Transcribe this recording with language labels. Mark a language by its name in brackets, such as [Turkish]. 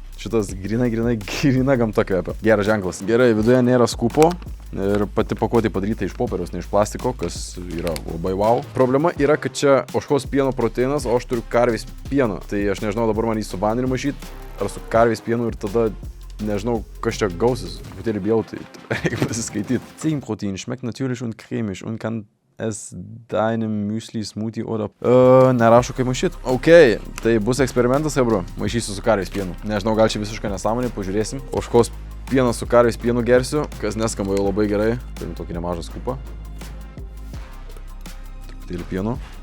[Lithuanian] Šitas grina gamta kvepia. Geras ženklas. Gerai, viduje nėra skupo ir pati pakuotė padaryta iš popieriaus, ne iš plastiko, kas yra labai wow. Problema yra, kad čia ožkos pieno proteinas, o aš turiu karvės pieno. Tai aš nežinau, dabar man jį su vandeniu maišyti ar su karvės pienu ir tada nežinau, kas čia gausis. Truputėlį bijau, tai reikia pasiskaityti. [German] Ziegenprotein schmeckt natürlich und cremig und kann es deinem Müsli, Smoothie oder... [Lithuanian] Nerašo kaip maišyt. Ok, tai bus eksperimentas, bro. Maišysiu su karvės pienu. Nežinau, gal čia visiškai nesąmonė, pažiūrėsim. Ožkos pieną su karvės pienu gersiu, kas neskamba jau labai gerai. Turim tokį nemažą skupą. Truputėlį pieno.